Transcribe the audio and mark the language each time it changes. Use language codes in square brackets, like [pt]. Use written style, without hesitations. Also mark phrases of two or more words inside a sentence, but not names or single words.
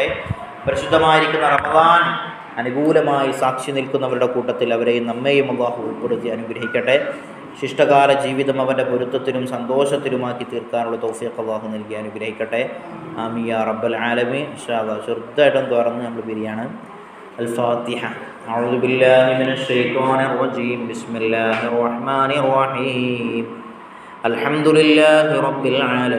[ml] പരിശുദ്ധമായിരിക്കുന്ന റമദാൻ അനുകൂലമായി സാക്ഷി നിൽക്കുന്നവരുടെ കൂട്ടത്തിൽ അവരെയും നമ്മെയും അള്ളാഹു ഉൾപ്പെടുത്തി അനുഗ്രഹിക്കട്ടെ. ശിഷ്ടകാല ജീവിതം അവൻ്റെ പൊരുത്തത്തിനും സന്തോഷത്തിലുമാക്കി തീർക്കാനുള്ള തൗഫീഖ് അള്ളാഹു നൽകി അനുഗ്രഹിക്കട്ടെ. [ar] آمين يا رب العالمين. إن شاء الله [ml] ചെറുതായിട്ടും തുറന്ന് നമ്മൾ പിരിയാണ്. [ar] الفاتحة. أعوذ بالله من الشيطان الرجيم. بسم الله الرحمن الرحيم. الحمد لله رب العالمين.